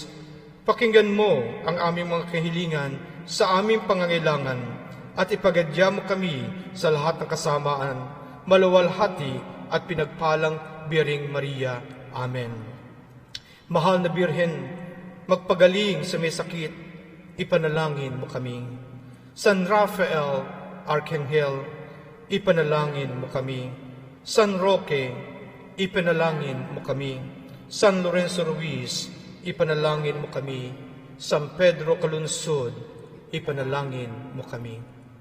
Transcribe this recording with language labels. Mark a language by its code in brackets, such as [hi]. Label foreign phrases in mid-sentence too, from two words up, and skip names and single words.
[tl] Pakinggan mo ang aming mga kahilingan sa aming pangangailangan at ipagadya mo kami sa lahat ng kasamaan, maluwalhati at pinagpalang Biring Maria. Amen. Mahal na Birhen, magpagaling sa may sakit, ipanalangin mo kami. San Rafael, Arkanghel, ipanalangin mo kami. San Roque, ipanalangin mo kami. San Lorenzo Ruiz, ipanalangin mo kami. San Pedro Calunsod, ipanalangin mo kami.